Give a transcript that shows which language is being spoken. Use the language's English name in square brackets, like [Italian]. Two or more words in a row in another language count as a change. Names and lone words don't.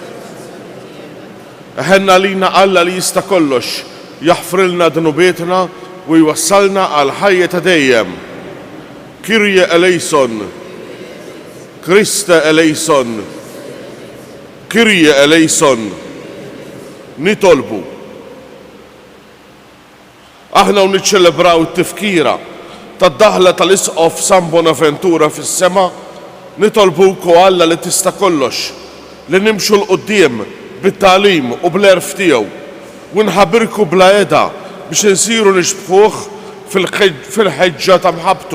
[Maltese] Ħenna lina Alla li jista' kollox jaħfrilna dnubietna u jwassalna għal ħajja ta' dejjem. [Greek] Κύριε ἐλέησον, Χριστὲ ἐλέησον, Κύριε ἐλέησον. [Maltese] Nitolbu. Aħna u niċċelebraw it-tifkira tad-daħla tal-isqof San Bonaventura fis-sema, nitolbuku Alla li tista' kollox, li nimxu l-qudiem bit-tagħlim u bl-erf tiegħu u nħabbirku bla eda biex insiru nixbħuh fil-ħeġġa ta' mħabtu.